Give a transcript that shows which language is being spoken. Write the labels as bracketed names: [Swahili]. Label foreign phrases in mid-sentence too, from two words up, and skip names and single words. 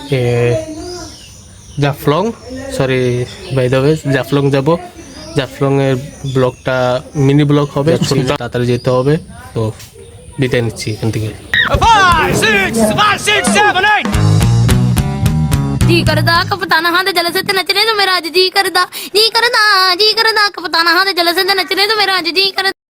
[Bangla] জাফলং, [English] by the way [Bangla] জাফলং যাব। জাফলং এর ব্লগটা মিনি ব্লগ হবে, তাড়াতাড়ি যেতে হবে। তো বিদায় নিচ্ছি এখান থেকে। [Punjabi] ਜੀ ਕਰਦਾ ਕਪਤਾਨਾ ਹਾਥ ਜਲ ਸੇ ਨਚਨੇ ਤੋ ਮੇਰਾ ਜੀ ਕਰਦਾ ਕਪਤਾਨਾ ਹਾਥ ਜਲ ਸੇ ਨਚਨੇ ਤੋ ਮੇਰਾ ਜੀ ਕਰਦਾ।